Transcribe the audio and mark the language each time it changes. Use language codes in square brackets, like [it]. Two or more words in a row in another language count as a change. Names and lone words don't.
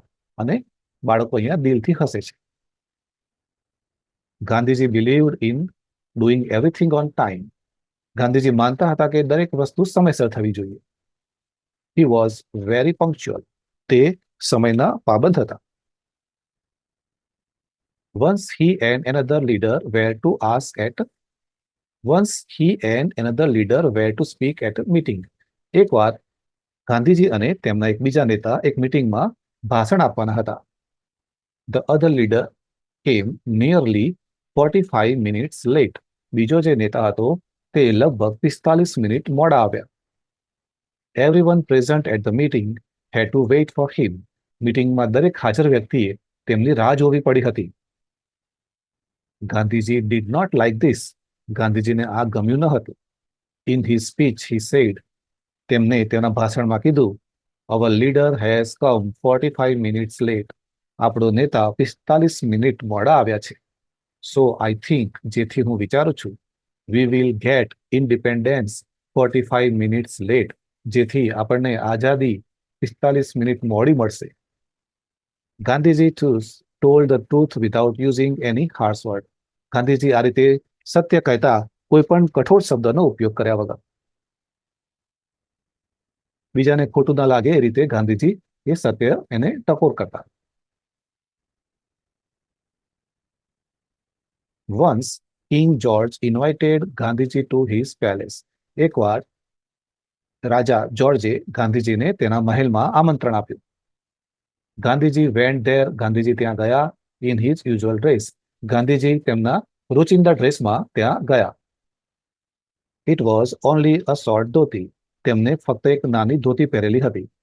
[gu] અને બાળકો અહીંયા દિલથી હસે છે. [en] ગાંધીજી believed in doing everything on time. [gu] ગાંધીજી માનતા હતા કે દરેક વસ્તુ સમયસર થવી જોઈએ. [en] He was very punctual. [gu] તે સમયના પાબંદ હતા. [en] Once he and another leader were to ask at once he and another leader were to speak at a meeting. [gu] એકવાર ગાંધીજી અને તેમના એક બીજા નેતા એક મીટિંગમાં ભાષણ આપવાના હતા. [en] The other leader came nearly 45 minutes late. [gu] બીજો જે નેતા હતો તે લગભગ 45 મિનિટ મોડા આવ્યા. [en] Everyone present at the meeting had to wait for him. [gu] મીટિંગમાં દરેક હાજર વ્યક્તિએ તેમની રાહ જોવી પડી હતી. [en] ગાંધીજી did not like this. [gu] ગાંધીજીને આ ગમ્યું ન હતું. [en] In his speech he said. [gu] તેમને તેના ભાષણમાં કીધું, [en] our leader has come 45 minutes late. [gu] આપણો નેતા 45 મિનિટ મોડા આવ્યા છે. [en] So I think, [gu] જેથી હું વિચારું છું, [en] we will get independence 45 minutes late. [gu] જેથી આપણને આઝાદી 45 મિનિટ મોડી મળશે. [en] ગાંધીજી told the truth without using any harsh word. [gu] ગાંધીજી આ રીતે સત્ય કહેતા કોઈ પણ કઠોર શબ્દનો ઉપયોગ કર્યા વગર. બીજાને ખોટું ના લાગે એ રીતે ગાંધીજી એ સત્ય એને ટકોર કરતા. [en] Once, King George invited Gandhiji to his palace. [gu] એક વાર રાજા જોર્જે ગાંધીજીને તેના મહેલમાં આમંત્રણ આપ્યું. ગાંધીજી [en] went there, [gu] ગાંધીજી ત્યાં ગયા. [en] in his usual dress, [gu] ગાંધીજી તેમના રોજિંદા ડ્રેસમાં ત્યાં ગયા. [en] it was only a short dhoti, [gu] તેમને ફક્ત એક નાની ધોતી પહેરેલી હતી.